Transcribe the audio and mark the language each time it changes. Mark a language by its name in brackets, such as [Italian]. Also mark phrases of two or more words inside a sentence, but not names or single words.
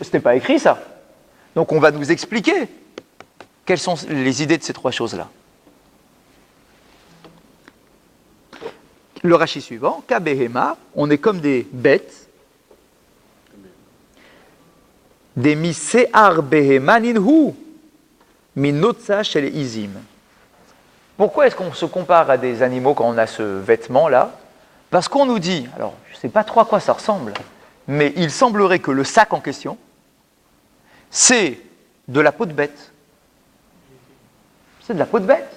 [French] Ce n'était pas écrit ça. Donc on va nous expliquer quelles sont les idées de ces trois choses-là. Le Rashi suivant, Kabehema, on est comme des bêtes. [Hebrew] דמשער בהמה נינהו מנוצה של עזים. [French] Pourquoi est-ce qu'on se compare à des animaux quand on a ce vêtement-là? Parce qu'on nous dit, alors je ne sais pas trop à quoi ça ressemble, mais il semblerait que le sac en question, c'est de la peau de bête. C'est de la peau de bête.